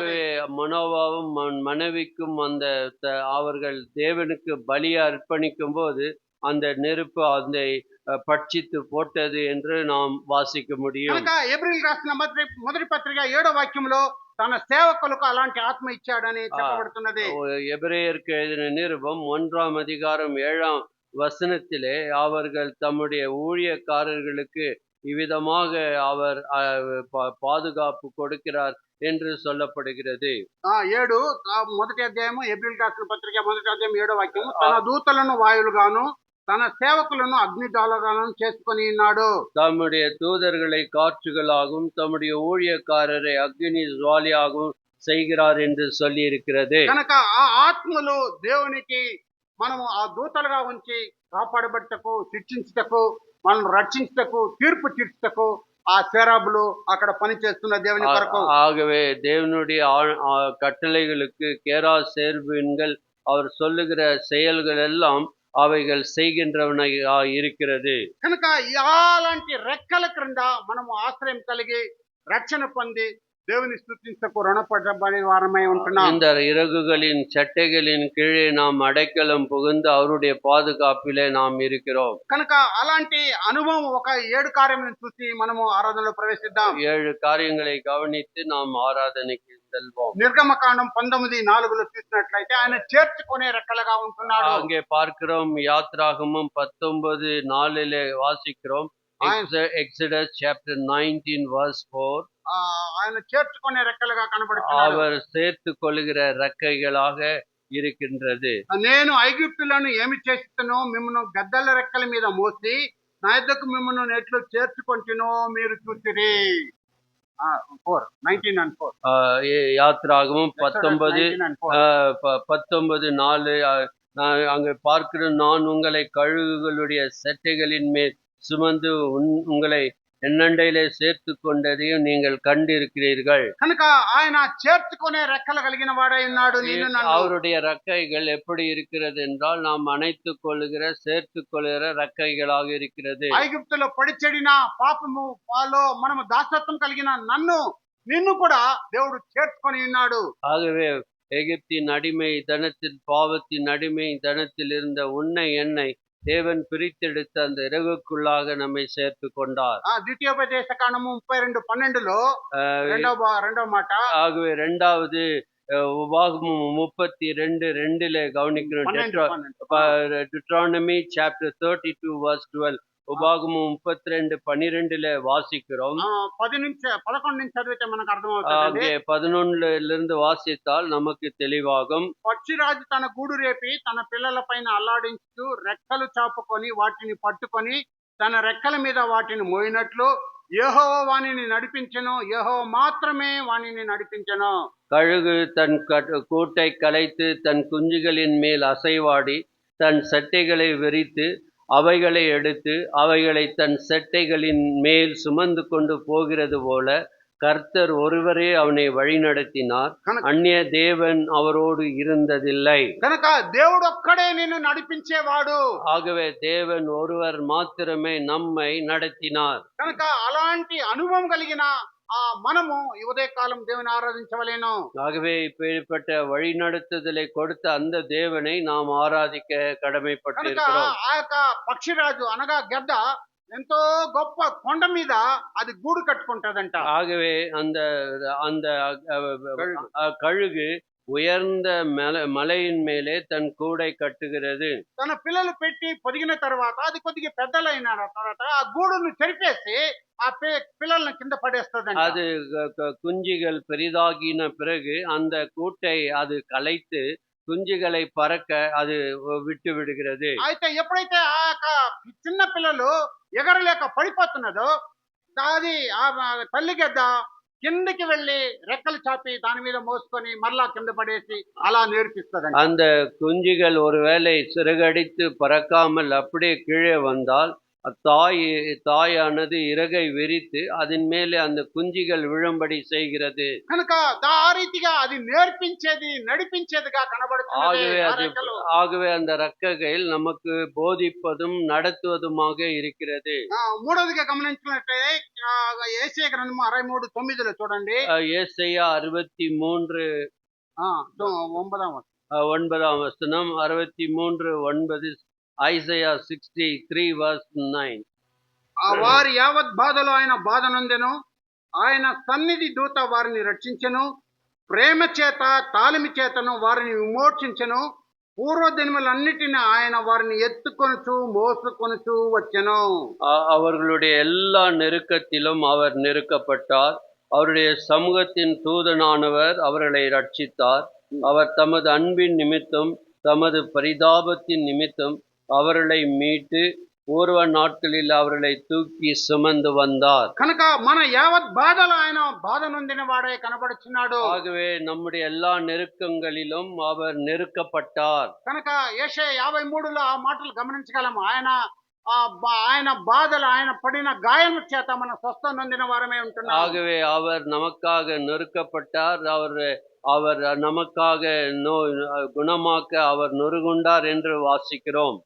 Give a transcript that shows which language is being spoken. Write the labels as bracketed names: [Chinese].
[Tamil] ஆகவே மனோவாவும் மனைவிக்கும் அந்த அவர்கள் தேவனுக்கு பலியை அர்ப்பணிக்கும் போது அந்த நெருப்பு அதை பட்சித்து போட்டது என்று நாம் வாசிக்க முடியும். [Telugu] కనుక ఎబ్రీల్ రాసిన మొదటి పత్రిక 7వ వాక్యంలో తన సేవకులకు అలాంటి ఆత్మ ఇచ్చాడని చెప్పబడుతున్నది. [Tamil] எபிரேயருக்கு எழுதின நிருபம் 1ஆம் அதிகாரம் 7ஆம் வசனத்திலே அவர்கள் தம்முடைய ஊழியக்காரர்களுக்கு இவ்விதமாக அவர் பாதுகாப்பு கொடுக்கிறார் என்று சொல்லப்படுகிறது. [Telugu] 7 మొదటి అధ్యాయము ఎబ్రీల్ రాసిన పత్రిక మొదటి అధ్యాయం 7వ వాక్యము తన దూతలను వాయులుగాను తన సేవకులను అగ్నిజ్వాలగాను చేసుకొని ఉన్నాడు. [Tamil] தம்முடைய தூதர்களை காற்றுகளாகவும் தம்முடைய ஊழியக்காரரை அக்னி ஜுவாலியாகவும் செய்கிறார் என்று சொல்லி இருக்கிறது. [Telugu] కనుక ఆ ఆత్మలు దేవునికి మనము ఆ దూతలుగా ఉంచి కాపాడబట్టకు శిక్షించుటకు మనల్ని రక్షించుటకు తీర్పు తీర్చుటకు ఆ సేరాబులు అక్కడ పని చేస్తున్న దేవుని కొరకు. [Tamil] ஆகவே தேவனுடைய கட்டளைகளுக்கு கேரா சேர்பின்கள் அவர் சொல்லுகிற செயல்கள் எல்லாம் அவைகள் செய்கின்றவனாக இருக்கிறது. [Telugu] కనుక అలాంటి రెక్కల క్రింద మనము ఆశ్రయం కలిగి రక్షణ పొంది దేవుని స్తుతించకు రుణపడబడిన వారమై ఉంటున్నాం. [Tamil] இந்த இறகுகளின் சட்டைகளின் கீழே நாம் அடைக்கலம் புகுந்து அவருடைய பாதுகாப்பிலே நாம் இருக்கிறோம். [Telugu] కనుక అలాంటి అనుభవం ఒక 7 కార్యములను చూసి మనము ఆరాధనలో ప్రవేశిద్దాం. [Tamil] 7 காரியங்களை கவனித்து நாம் ஆராதனைக்கு செல்வோம். [Telugu] నిర్గమకాండం 19:4లో చూసినట్లయితే ఆయన చేర్చుకునే రెక్కలుగా ఉంటున్నాడు. [Tamil] அங்கே பார்க்கிறோம். யாத்ராகமம் 19:4 வாசிக்கிறோம். [English] Exodus chapter 19 verse 4. [Telugu] ఆయన చేర్చుకునే రెక్కలుగా కనబడుతున్నాడు. [Tamil] அவர் சேர்த்து கொள்ளுகிற రెక్కైகளாக இருக்கின்றது. [Telugu] నేను ఐగుప్తులను ఏమి చేస్తున్నో మిమ్మల్ని గద్దల రెక్కల మీద మోసి నా యొద్దకు మిమ్మల్ని ఎట్లు చేర్చుకొంటినో మీరు చూసిరి. 19:4 [Tamil] யாத்ராகமம் 19:4 அங்கே பார்க்கிறோம். நான் உங்களை கழுகுகளுடைய செட்டைகளின் மேல் சுமந்து உங்களை ఎన్నండైలే சேர்த்து கொண்டதையும் நீங்கள் கண்டிருக்கிறீர்கள். [Telugu] కనుక ఆయన చేర్చుకునే రెక్కలు కలిగిన వాడై ఉన్నాడు. [Tamil] அவருடைய ரெக்கைகள் எப்படி இருக்கிறது என்றால் நாம் அணைத்துக் கொள்ளுகிற சேர்த்து கொள்ளுகிற ரெக்கைகளாக இருக்கிறது. [Telugu] ఐగుప్తులో పడి చెడిన పాపము పాలో మనము దాసత్వం కలిగిన నిన్ను కూడా దేవుడు చేర్చుకొని ఉన్నాడు. [Tamil] ஆகவே எகிப்தின் அடிமை தனத்தில் பாவத்தின் அடிமை தனத்தில் இருந்த உன்னை என்னை தேவன் பிரித்தெடுத்த அந்த இறகுக்குள்ளாக நம்மை சேர்த்து கொண்டார். [Telugu] ద్వితీయోపదేశ కాండము 32:12లో రెండవ మాట. [Tamil] ஆகவே இரண்டாவது உபாகமம் 32:2 கவனிக்கிறோம். [English] Deuteronomy chapter 32 verse 12. [Tamil] உபாகமம் 32:12 வாசிக்கிறோம். [Telugu] 11 నుంచి చదివితే మనకు అర్థమవుతుంది. [Tamil] 11 வாசித்தால் நமக்கு தெளிவாகும். [Telugu] పక్షిరాజు తన గూడు రేపి తన పిల్లల పైన అల్లాడించు రెక్కలు చాపుకొని వాటిని పట్టుకొని తన రెక్కల మీద వాటిని మోయినట్లు యెహోవా వానిని నడిపించెను. యెహోవా మాత్రమే వానిని నడిపించెను. [Tamil] கழுகு தன் கூட்டை கலைத்து தன் குஞ்சுகளின் மேல் அசைவாடி தன் சட்டைகளை விரித்து அவைகளை எடுத்து அவைகளை தன் செட்டைகளின் மேல் சுமந்து கொண்டு போகிறது போல கர்த்தர் ஒருவரே அவனை வழிநடத்தினார். அந்நிய தேவன் அவரோடு இருந்ததில்லை. [Telugu] కనుక దేవుడు ఒక్కడే నిన్ను నడిపించేవాడు. [Tamil] ஆகவே தேவன் ஒருவர் மாத்திரமே நம்மை நடத்தினார். [Telugu] కనుక అలాంటి అనుభవం కలిగిన మనము ఉదయ కాలం దేవుని ఆరాధించవలేను. [Tamil] ஆகவே இப்பேற்பட்ட வழிநடத்துதலை கொடுத்த அந்த தேவனை நாம் ஆராதிக்க கடமைப்பட்டிருக்கிறோம். [Telugu] ఆ యొక్క పక్షిరాజు అనగా గద్ద ఎంతో గొప్ప కొండ మీద అది గూడు కట్టుకుంటదంట. [Tamil] ஆகவே அந்த அந்த கழுகு உயர்ந்த மலையின் மேலே தன் கூடை கட்டுகிறது. [Telugu] తన పిల్లలు పెట్టి పొదిగిన తర్వాత అది కొద్దిగా పెద్దలైన తర్వాత ఆ గూడును చెరిపేసి ఆ పిల్లల్ని కింద పడేస్తదంట. [Tamil] அது குஞ்சுகள் பெரிதாகின பிறகு அந்த கூட்டை அது கலைத்து குஞ்சுகளை பறக்க அது விட்டு விடுகிறது. [Telugu] అయితే ఎప్పుడైతే ఆ యొక్క చిన్న పిల్లలు ఎగరలేక పడిపోతున్నదో అది ఆ తల్లి గద్ద కిందకి వెళ్ళి రెక్కలు చాపి దాని మీద మోసుకొని మరలా కింద పడేసి అలా నేర్పిస్తదంట. [Tamil] அந்த குஞ்சுகள் ஒருவேளை சிறகடித்து பறக்காமல் அப்படியே கீழே வந்தால் தாயானது இறகை விரித்து அதன் மேலே அந்த குஞ்சுகள் விழும்படி செய்கிறது. [Telugu] కనుక ఆ రీతిగా అది నేర్పించేది నడిపించేదిగా కనబడుతున్నది [Tamil] ஆகவே [Telugu] ఆ [Tamil] அது [Telugu] రెక్కలు. [Tamil] ஆகவே அந்த ரெக்கைகள் நமக்கு போதிப்பதும் நடத்துவதுமாக இருக்கிறது. [Telugu] మూడవదిగా గమనించినట్లయితే యేషయా గ్రంథము 63:9 చూడండి. [Tamil] ஏசாயா 63 [Telugu] 9వ [Tamil] 9ஆம் வசனம், 63:9, [English] Isaiah 63 verse 9. [Telugu] వారి యావత్ బాధలో ఆయన బాధ నొందెను, ఆయన సన్నిధి దూత వారిని రక్షించెను, ప్రేమ చేత తాలిమి చేతను వారిని విమోచించెను, పూర్వదినములన్నిటిని ఆయన వారిని ఎత్తుకొనుచు మోసుకొనుచు వచ్చెను. [Tamil] அவர்களுடைய எல்லா நெருக்கத்திலும் அவர் நெருக்கப்பட்டார். அவருடைய சமூகத்தின் தூதனானவர் அவர்களை ரட்சித்தார். அவர் தமது அன்பின் நிமித்தம் தமது பரிதாபத்தின் நிமித்தம் அவர்களை மீட்டு பூர்வ நாட்களில் அவர்களை தூக்கி சுமந்து வந்தார். [Telugu] కనుక మన యావత్ బాధలో ఆయన బాధ నొందిన వాడే కనబడుచున్నాడు. [Tamil] ஆகவே நம்முடைய எல்லா நெருக்கங்களிலும் அவர் நெருக்கப்பட்டார். [Telugu] కనుక యేషయా 53లో ఆ మాటలు గమనించగలము. ఆయన బాధలు ఆయన పడిన గాయం చేత మన స్వస్థ నొందిన వారమే ఉంటున్నాం. [Tamil] ஆகவே அவர் நமக்காக நொறுக்கப்பட்டார். அவர் நமக்காக குணமாக்க அவர் நொறுகுண்டார் என்று வாசிக்கிறோம்.